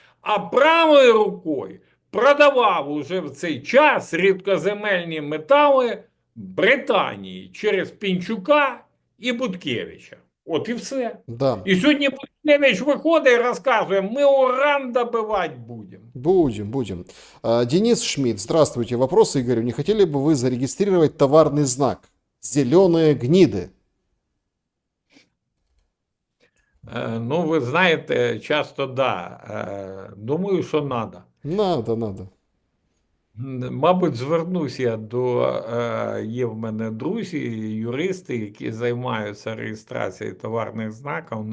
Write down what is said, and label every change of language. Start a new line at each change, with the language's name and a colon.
Ukrainian: А правою рукою продавав уже в цей час рідкоземельні метали Британії через Пінчука і Буткевича. От і все. Да. І сьогодні Буткевич виходить і розказує, ми уран добивати будемо.
Russian: Будем. Денис Шмидт, здравствуйте. Вопрос Игорю. Не хотели бы вы зарегистрировать товарный знак «Зеленые гниды»?
Ukrainian: Ну, ви знаєте, часто думаю, що
Russian: надо. Надо.
Ukrainian: Мабуть, звернусь я є в мене друзі, юристи, які займаються реєстрацією товарних знаків.